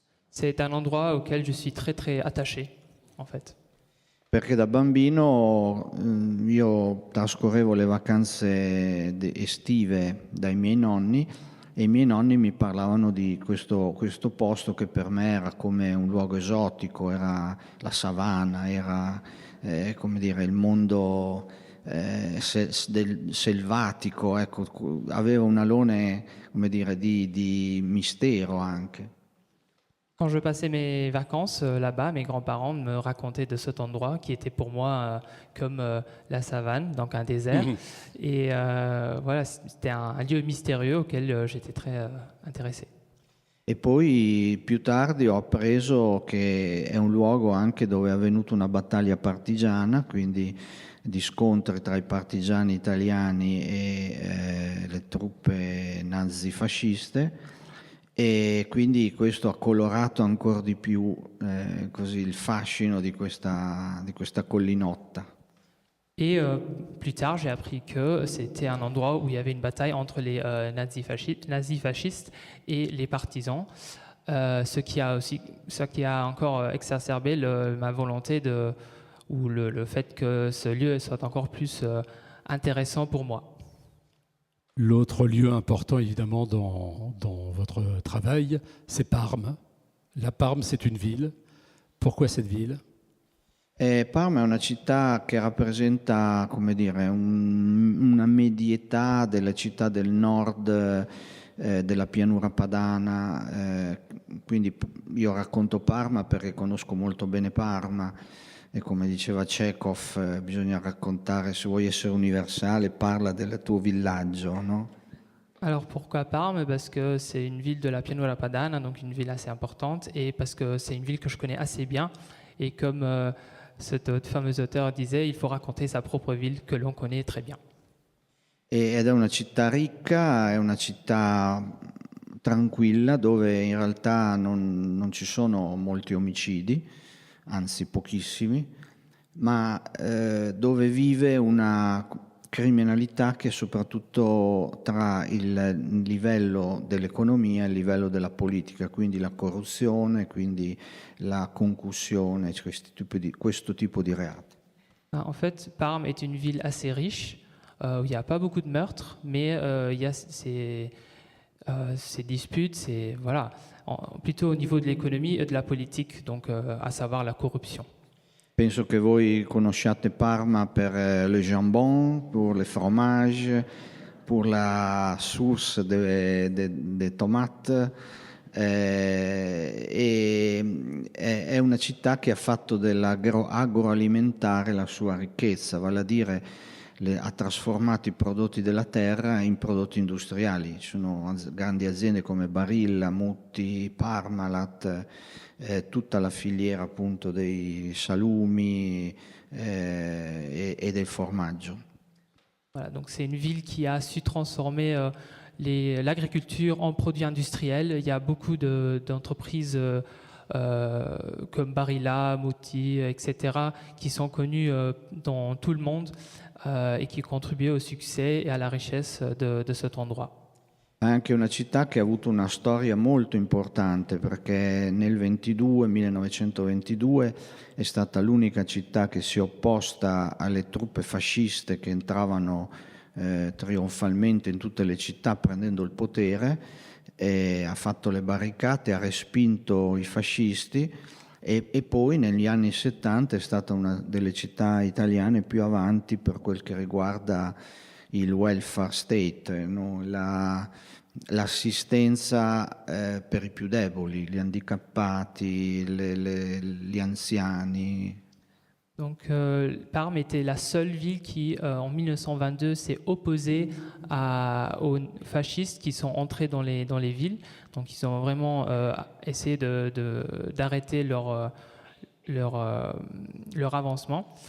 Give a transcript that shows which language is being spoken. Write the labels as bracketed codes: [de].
[fr] C'est un endroit auquel je suis très très attaché, en fait. [it] Perché da bambino io trascorrevo le vacanze estive dai miei nonni e i miei nonni mi parlavano di questo posto che per me era come un luogo esotico, era la savana, era come dire il mondo selvatico, ecco, aveva un alone, come dire, di mistero anche. [fr] Quand je passais mes vacances là-bas, mes grands-parents me racontaient de cet endroit qui était pour moi comme la savane, donc un désert. Et voilà, c'était un lieu mystérieux auquel j'étais très intéressé. [it] E poi più tardi ho appreso che è un luogo anche dove è avvenuta una battaglia partigiana, quindi di scontri tra i partigiani italiani e le truppe nazifasciste. E quindi questo ha colorato ancora di più così il fascino di questa collinotta. [fr] Et plus tard, j'ai appris que c'était un endroit où il y avait une bataille entre les nazifascistes et les partisans, ce qui a encore exacerbé ma volonté ou le fait que ce lieu soit encore plus intéressant pour moi. L'autre lieu important, évidemment, dans votre travail, c'est Parme. La Parme, c'est une ville. Pourquoi cette ville? [it] Parma è una città che rappresenta, come dire, una medietà delle città del nord della pianura padana. Quindi io racconto Parma perché conosco molto bene Parma. E come diceva Chekhov, bisogna raccontare, se vuoi essere universale, parla del tuo villaggio, no? [fr] Alors pourquoi Parme? Parce que c'est une ville de la Pianura Padana, donc une ville assez importante, et parce que c'est une ville que je connais assez bien. Et comme cet fameux auteur disait, il faut raconter sa propre ville que l'on connaît très bien. [it] Ed è una città ricca, è una città tranquilla dove in realtà non ci sono molti omicidi, anzi pochissimi, ma dove vive una criminalità che è soprattutto tra il livello dell'economia e il livello della politica, quindi la corruzione, quindi la concussione, questo tipo di reati. [fr] En fait, Parme est une ville assez riche où il n'y a pas beaucoup de meurtres, mais il y a ces disputes, voilà, plutôt au niveau de l'économie et de la politique, donc à savoir la corruption. [it] Penso che voi conosciate Parma per [fr] le jambon, pour le fromage, pour la sauce de tomates. [it] È una città che ha fatto dell'agroalimentare la sua ricchezza, vale a dire ha trasformato i prodotti della terra in prodotti industriali. Ci sono grandi aziende come Barilla, Mutti, Parmalat, tutta la filiera appunto dei salumi e del formaggio. [fr] Voilà, donc c'est une ville qui a su transformer l'agriculture en produits industriels. Il y a beaucoup d'entreprises comme Barilla, Mutti, etc., qui sont connues dans tout le monde et qui contribuent au succès et à la richesse de cet endroit. [it] È anche una città che ha avuto una storia molto importante perché nel 1922 è stata l'unica città che si è opposta alle truppe fasciste che entravano trionfalmente in tutte le città prendendo il potere, ha fatto le barricate, ha respinto i fascisti e poi negli anni 70 è stata una delle città italiane più avanti per quel che riguarda il welfare state, no? L'assistenza per i più deboli, gli handicappati, gli anziani. [fr] Donc Parme était la seule ville qui, en 1922, s'est opposée aux fascistes qui sont entrés dans les villes. Donc ils ont vraiment essayé d'arrêter leur avancement.